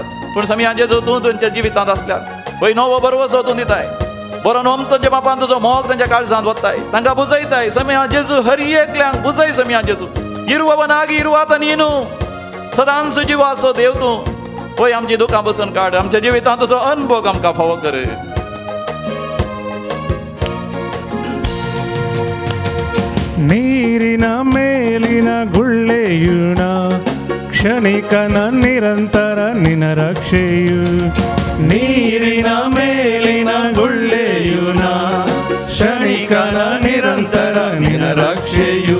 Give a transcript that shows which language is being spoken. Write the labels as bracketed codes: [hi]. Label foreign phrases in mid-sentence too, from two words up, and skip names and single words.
[kok] पूण समिया जेजू तूं तुमच्या जिवितांत आसल्यात. पळय नवो बरवसो तूं दिताय, बरो नोम तुज्या बापान तुजो मोग तांच्या काळजांत वताय, तांकां बुजयताय. समिया जेजू हर एकल्यांक बुजय. समिया जेजू [kn] ಇರುವನಾಗಿ ಇರುವಾತ ನೀನು [kok] सदांच जिवासो देव तूं. पळय आमची दुखां बसून काड, आमच्या जिवितांत तुजो अनुभव आमकां फावो कर. [kn] ನೀರಿನ ಮೇಲಿನ ಗುಳ್ಳೆಯುಣ ಕ್ಷಣಿಕನ ನಿರಂತರ ನಿನ ರಕ್ಷೆಯು ನೀರಿನ ಮೇಲಿನ ಗುಳ್ಳೆಯುನ ಕ್ಷಣಿಕನ ನಿರಂತರ ನಿನ ರಕ್ಷೆಯು